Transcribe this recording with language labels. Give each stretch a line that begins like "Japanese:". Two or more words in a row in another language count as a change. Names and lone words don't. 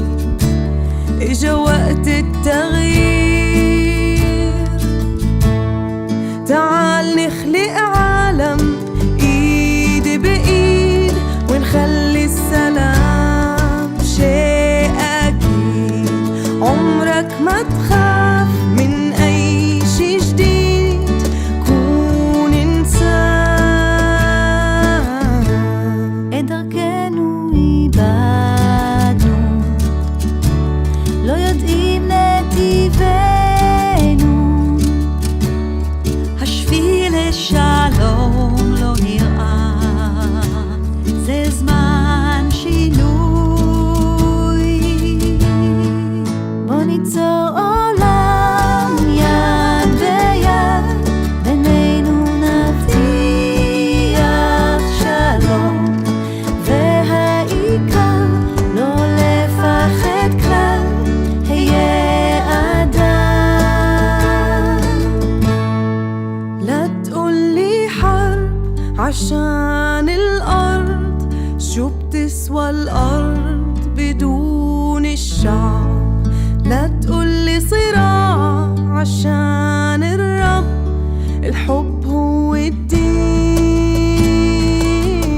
Arabic: اجا وقت التغيير، تعال نخلق عالم ايد بايد ونخلي السلام شيء اكيد. عمرك ما تخاف من اي شي جديد، كون انسان.
Hebrew: את דרכנו איבדנו, לא יודעים נתיבנו, השביל לשלום לא נראה, זה זמן שינוי. בוא ניצור עולם יד ביד, בינינו נבטיח שלום, והעיקר לא לפחד כלל, היה אדם.
Arabic: لا تقولي حرب عشان الأرض، شو بتسوى الأرض بدون الشعب؟ لا تقولي صراع عشان الرب، الحب هو الدين.